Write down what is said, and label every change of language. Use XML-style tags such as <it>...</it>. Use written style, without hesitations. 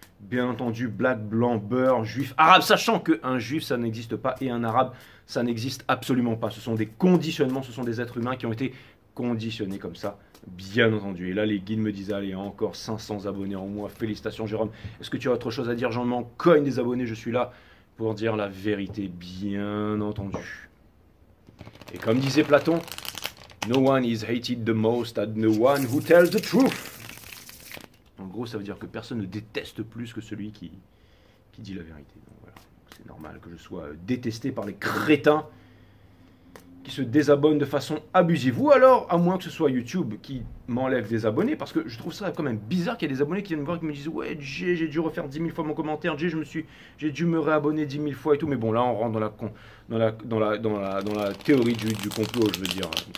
<fr>Bien entendu, black, blanc, beurre, juif, arabe, sachant qu'un juif, ça n'existe pas, et un arabe, ça n'existe absolument pas. Ce sont des conditionnements, ce sont des êtres humains qui ont été conditionnés comme ça, bien entendu. Et là, les guides me disent, allez, encore 500 abonnés en moins, félicitations Jérôme. Est-ce que tu as autre chose à dire? J'en m'en cogne des abonnés, je suis là pour dire la vérité, bien entendu. Et comme disait Platon,</fr> <en>no one is hated the most at the one who tells the truth.</en> <fr>En gros, ça veut dire que personne ne déteste plus que celui qui dit la vérité. Donc voilà, c'est normal que je sois détesté par les crétins qui se désabonnent de façon abusive. Ou alors, à moins que ce soit YouTube qui m'enlève des abonnés, parce que je trouve ça quand même bizarre qu'il y ait des abonnés qui viennent me voir et qui me disent « Ouais, j'ai dû refaire 10 000 fois mon commentaire, j'ai dû me réabonner 10 000 fois et tout. » Mais bon, là, on rentre dans la théorie du complot, je veux dire.</fr>